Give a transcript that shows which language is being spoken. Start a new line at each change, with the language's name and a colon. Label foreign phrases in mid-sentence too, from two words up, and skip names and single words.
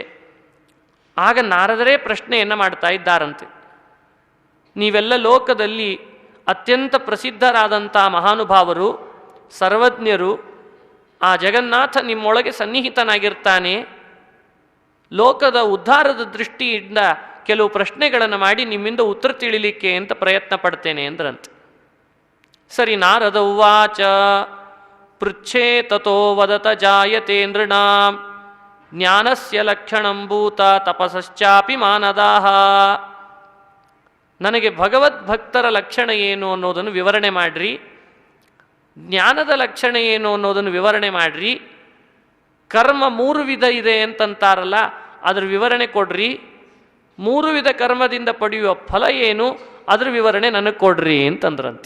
Kannada: ಆಗ ನಾರದರೇ ಪ್ರಶ್ನೆಯನ್ನು ಮಾಡ್ತಾ ಇದ್ದಾರಂತೆ, ನೀವೆಲ್ಲ ಲೋಕದಲ್ಲಿ ಅತ್ಯಂತ ಪ್ರಸಿದ್ಧರಾದಂಥ ಮಹಾನುಭಾವರು, ಸರ್ವಜ್ಞರು, ಆ ಜಗನ್ನಾಥ ನಿಮ್ಮೊಳಗೆ ಸನ್ನಿಹಿತನಾಗಿರ್ತಾನೆ. ಲೋಕದ ಉದ್ಧಾರದ ದೃಷ್ಟಿಯಿಂದ ಕೆಲವು ಪ್ರಶ್ನೆಗಳನ್ನು ಮಾಡಿ ನಿಮ್ಮಿಂದ ಉತ್ತರ ತಿಳಿಲಿಕ್ಕೆ ಅಂತ ಪ್ರಯತ್ನ ಪಡ್ತೇನೆ ಅಂದ್ರಂತೆ.
Sanskrit: ಸರಿ, ನಾರದ ಉವಾಚ ಪೃಚ್ಛೇ ತಥೋ ವದತ ಜಾಯತೆ ನೃಣಾಂ ಜ್ಞಾನಸ್ಯ ಲಕ್ಷಣಂಭೂತ ತಪಸ್ಚಾಪಿ ಮಾನದಾಹ.
Kannada: ನನಗೆ ಭಗವದ್ಭಕ್ತರ ಲಕ್ಷಣ ಏನು ಅನ್ನೋದನ್ನು ವಿವರಣೆ ಮಾಡ್ರಿ, ಜ್ಞಾನದ ಲಕ್ಷಣ ಏನು ಅನ್ನೋದನ್ನು ವಿವರಣೆ ಮಾಡ್ರಿ, ಕರ್ಮ 3 ವಿಧ ಇದೆ ಅಂತಂತಾರಲ್ಲ ಅದರ ವಿವರಣೆ ಕೊಡ್ರಿ, 3 ವಿಧ ಕರ್ಮದಿಂದ ಪಡೆಯುವ ಫಲ ಏನು ಅದರ ವಿವರಣೆ ನನಗೆ ಕೊಡ್ರಿ ಅಂತಂದ್ರಂತೆ.